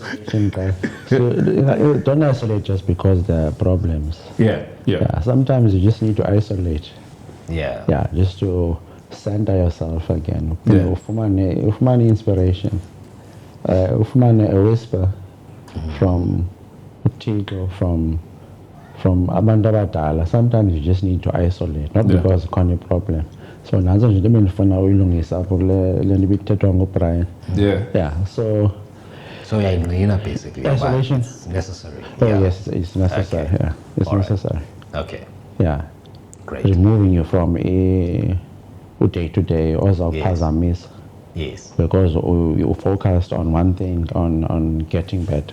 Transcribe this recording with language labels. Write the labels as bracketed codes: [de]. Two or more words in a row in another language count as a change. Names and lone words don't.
[en] So don't isolate just because there are problems. Yeah. Sometimes you just need to isolate. Yeah. Just to center yourself again. [xh] Ufumane inspiration. Ufumane [en] a whisper from Tigo, from [xh] abantu abadala. [en] Sometimes you just need to isolate, not because of any problem. [xh] So nazo nje ndimefuna uyilungisa apho le ndibithethwa ngoBrian. [en] So you're basically isolation is necessary. Yes, it's necessary. Okay. It's necessary. Okay. Great. Removing you from a day to day also phazamisa. Yes. Because you focused on one thing, on getting better.